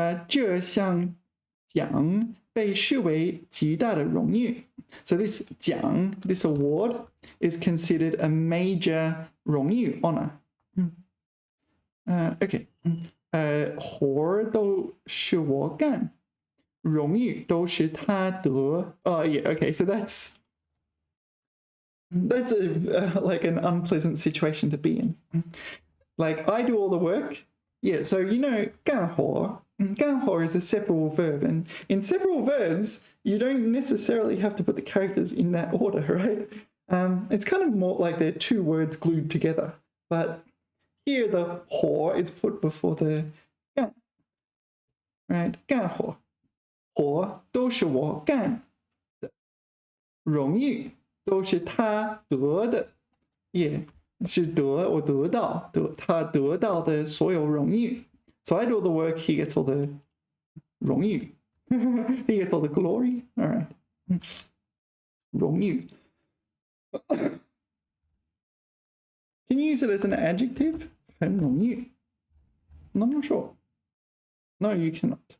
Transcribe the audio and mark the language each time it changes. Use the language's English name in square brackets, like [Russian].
[Chinese] 这项奖被视为极大的荣誉. [English] So this 奖, this award, is considered a major 荣誉 honor. [Chinese] Okay. 活都是我干. 荣誉都是他得. [English] Oh yeah. Okay. So that's like an unpleasant situation to be in. Like I do all the work. Yeah. So you know 干活. 干活 is a separable verb, and in separable verbs you don't necessarily have to put the characters in that order, right? It's kind of more like they're two words glued together, but here the 活 is put before the 干, right? [Chinese] 干活.活都是我干的. 荣誉都是他得的. Yeah, 是得我得到的, 他得到的所有荣誉. [English] So I do all the work, he gets all the 荣誉. He gets all the glory. All right. 荣誉. Can you use it as an adjective? [Chinese] 很荣誉. [English] I'm not sure. No, you cannot.